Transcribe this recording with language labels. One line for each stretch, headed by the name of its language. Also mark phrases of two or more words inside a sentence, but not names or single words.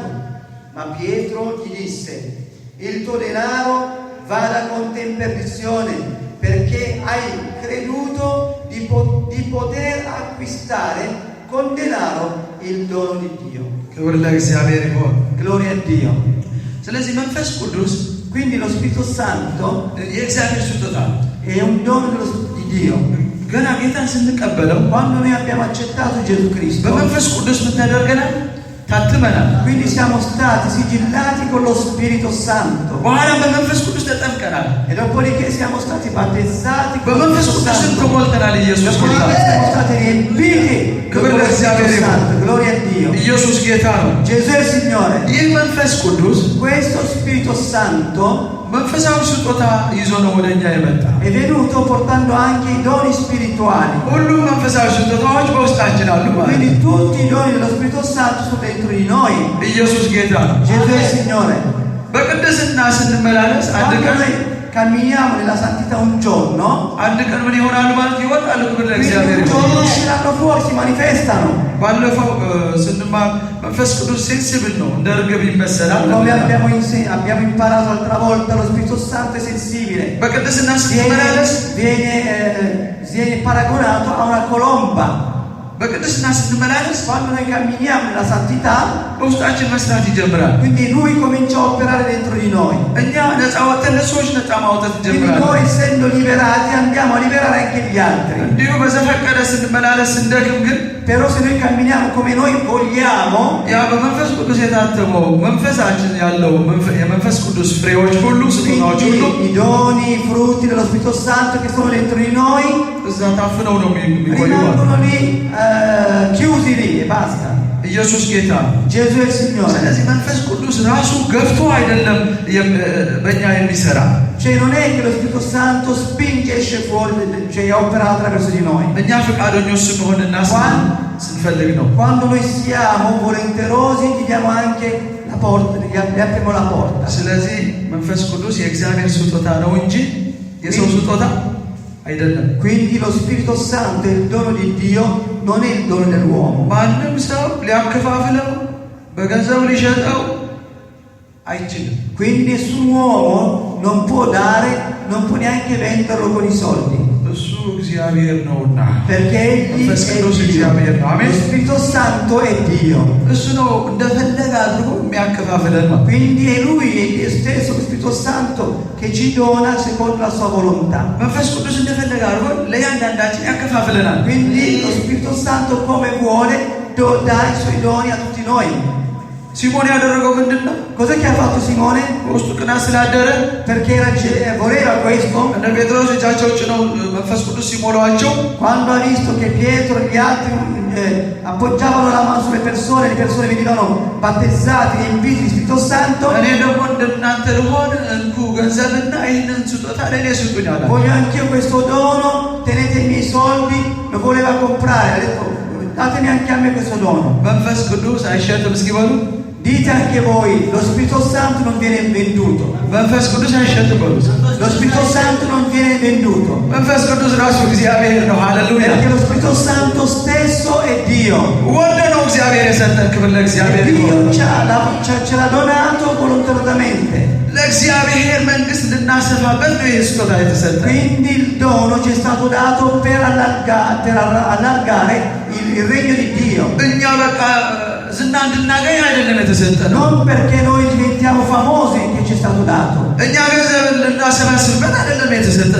Italian: Ma Pietro gli disse: il tuo denaro vada con te in perdizione, perché hai creduto di poter acquistare con denaro il dono di Dio. Gloria a Dio.
Amharic: ስለዚህ መንፈስ ቅዱስ
Italian: Quindi lo Spirito Santo
Amharic: የእግዚአብሔር ስጦታ
Italian: è un dono di Dio.
Amharic: ገና ጌታን ስንቀበለው
Italian: Quando noi abbiamo accettato Gesù Cristo,
Amharic: በመንፈስ ቅዱስ ምን ተደርገናል? ታትመናል።
Italian: quindi siamo stati sigillati con lo Spirito Santo.
Amharic: በኋላ በመንፈስ ቅዱስ ተጠምቀናል።
Italian: E dopodiché siamo stati battezzati con lo
Amharic: በመንፈስ
Italian: Spirito
Amharic: ቅዱስ
Italian: Santo.
Amharic: ተሞልተናል። ኢየሱስ ጌታ
Italian: Dopodiché siamo stati riempiti con lo Spirito Santo. Gloria a Dio.
Amharic: ኢየሱስ ጌታ ነው።
Italian: Gesù è il Signore.
Amharic: ይህ መንፈስ ቅዱስ
Italian: Questo Spirito Spirito Santo
Amharic: መንፈሳዊ ስጦታ ይዞ ነው ወደኛ የመጣ።
Italian: è venuto portando anche i doni spirituali.
Amharic: ሁሉም መንፈሳዊ ስጦታዎች በውስጣችን አሉ ማለት
Italian: Quindi
Amharic: ነው።
Italian: tutti i doni dello Spirito Santo sono dentro di noi.
Amharic: ኢየሱስ ጌታ ነው።
Italian: Gesù è il Signore.
Amharic: በቅድስና ስንመላለስ አንድ
Italian: Quando
Amharic: ቀን
Italian: noi camminiamo nella santità un giorno,
Amharic: አንድ ቀን ምን ይሆናሉ ማለት ይወጣሉ። ክብር
Italian: quindi
Amharic: ለእግዚአብሔር
Italian: un
Amharic: ይሁን።
Italian: giorno usciranno fuori, si manifestano.
Amharic: ባለፈው ስንማር መንፈስ ቅዱስ ሴንሲብል ነው፣ እንደ ርግብ ይመሰላል።
Italian: Come abbiamo imparato l'altra volta, lo Spirito Santo è sensibile.
Amharic: በቅድስና ስንመላለስ
Italian: Viene paragonato a una colomba.
Amharic: በቅድስና ስንመላለስ
Italian: Quando noi camminiamo nella santità,
Amharic: በውስጣችን መስራት ይጀምራል።
Italian: quindi Lui comincia a operare dentro di noi.
Amharic: እኛ ነፃ ወጥተን ለሰዎች ነፃ ማውጣት
Italian: Quindi
Amharic: እንጀምራለን።
Italian: noi, essendo liberati, andiamo a liberare anche gli altri.
Amharic: እንዲሁ በዘፈቀደ ስንመላለስ እንደክም ግን
Italian: Però se noi camminiamo come noi vogliamo,
Amharic: ያ በመንፈስ ቅዱስ የታተመው መንፈሳችን ያለው የመንፈስ ቅዱስ ፍሬዎች ሁሉ ስጦታዎች ሁሉ
Italian: quindi i doni, i frutti dello Spirito Santo che sono dentro di noi
Amharic: እዛ ታፍነው ነው የሚቆዩ።
Italian: rimangono lì chiusi lì e basta.
Amharic: ኢየሱስ ጌታ ነው።
Italian: Gesù è il Signore.
Amharic: ስለዚህ መንፈስ ቅዱስ ራሱ ገፍቶ አይደለም በእኛ የሚሰራ።
Italian: Cioè non è che lo Spirito Santo spinge e esce fuori, cioè opera attraverso di noi.
Amharic: እኛ ፈቃደኞች ስንሆንና ስንፈልግ ነው።
Italian: Quando noi siamo volenterosi gli diamo anche la porta, gli apriamo la porta.
Amharic: ስለዚህ መንፈስ ቅዱስ የእግዚአብሔር ስጦታ ነው እንጂ የሰው ስጦታ አይደለም።
Italian: Quindi lo Spirito Santo è il dono di Dio, non è il dono dell'uomo.
Amharic: ማንም ሰው ሊያከፋፍለው በገንዘብ ሊሸጠው አይችልም።
Italian: Quindi nessun uomo non può dare, non può neanche venderlo con i soldi.
Amharic: እሱ እግዚአብሔር ነውና
Italian: Perché egli
Amharic: መንፈስ
Italian: è
Amharic: ቅዱስ
Italian: Dio.
Amharic: እግዚአብሔር ነው። አሜን።
Italian: Lo Spirito Santo è Dio.
Amharic: እሱ ነው እንደፈለገ አድርጎ የሚያከፋፍለን ነው።
Italian: Quindi è Lui, è Dio stesso, lo Spirito Santo, che ci dona secondo la sua volontà.
Amharic: መንፈስ ቅዱስ እንደፈለገ አድርጎ ለእያንዳንዳችን ያከፋፍለናል።
Italian: Quindi lo Spirito Santo come vuole dà i suoi doni a tutti noi.
Amharic: ሲሞን ያደረገው ምንድን ነው?
Italian: Cos'è che ha fatto Simone?
Amharic: በውስጡ ቅናት ስላደረ
Italian: Perché voleva questo.
Amharic: እነ ጴጥሮስ እጃቸው ጭነው መንፈስ ቅዱስ ሲሞላዋቸው
Italian: Quando ha visto che Pietro e gli altri appoggiavano la mano sulle persone, le persone venivano battezzate, riempite di Spirito Santo.
Amharic: እኔ ደግሞ እንደናንተ ልሆን እንኩ ገንዘብና ይህንን ስጦታ ለእኔ ስጡኝ አለ።
Italian: Voglio anch'io questo dono, tenete i miei soldi, lo voleva comprare, ha detto datemi anche a me questo dono.
Amharic: መንፈስ ቅዱስ አይሸጥም እስኪበሉ
Italian: Dite anche voi, lo Spirito Santo non viene venduto.
Amharic: መንፈስ ቅዱስ አይሸጥም በሉ።
Italian: Lo Spirito Santo non viene venduto.
Amharic: መንፈስ ቅዱስ ራሱ እግዚአብሔር ነው። ሃሌሉያ።
Italian: Perché lo Spirito Santo stesso è Dio.
Amharic: ወደ ነው እግዚአብሔር የሰጠን። ክብር ለእግዚአብሔር ይሁን።
Italian: Dio ce l'ha donato volontariamente.
Amharic: ለእግዚአብሔር መንግስት ልናሰፋበት ነው ይህ ስጦታ የተሰጠን።
Italian: Quindi il dono ci è stato dato per allargare il regno di Dio.
Amharic: እኛ በቃ ዝና እንድናገኝ አይደለም የተሰጠን።
Italian: Non perché noi diventiamo famosi che ci è stato dato.
Amharic: እኛ ገንዘብ ልናሰባስብበት አይደለም የተሰጠን።